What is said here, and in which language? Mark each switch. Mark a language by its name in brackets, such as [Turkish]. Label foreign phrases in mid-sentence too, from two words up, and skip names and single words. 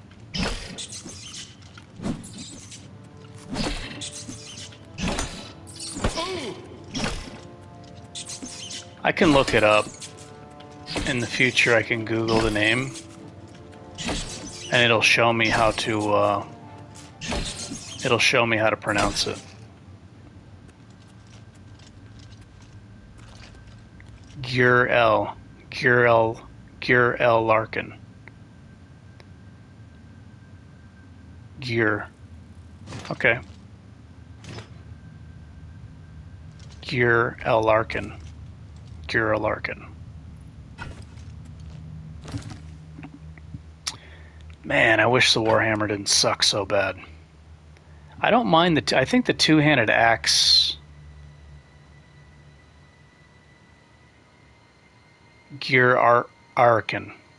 [English] I can look it up. In the future, I can Google the name, and it'll show me how to. It'll show me how to pronounce it. Gur-El Larkin. Gur. Okay. Gur-El Larkin. Gur-El Larkin. Man, I wish the Warhammer didn't suck so bad. I don't mind the. I think the two-handed axe. Gur-Arkin.